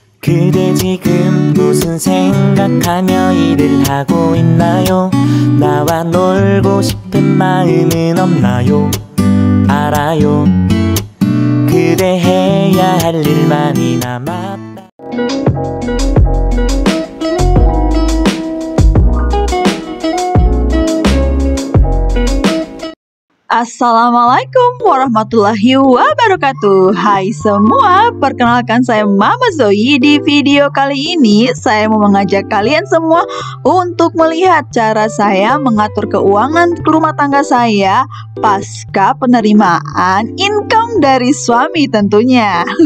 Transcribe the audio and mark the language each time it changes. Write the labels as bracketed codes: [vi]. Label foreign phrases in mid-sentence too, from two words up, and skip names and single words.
[ko] 그대 지금 무슨 생각하며 일을 하고 있나요? 나와 놀고 싶은 마음은 없나요? 알아요. 그대 해야 할 일 많이 남았다. [ar] السلام عليكم ورحمة الله وبركاته. [id] Hai semua, perkenalkan saya Mama Zoe. Di video kali ini saya mau mengajak kalian semua untuk melihat cara saya mengatur keuangan rumah tangga saya pasca penerimaan income dari suami tentunya.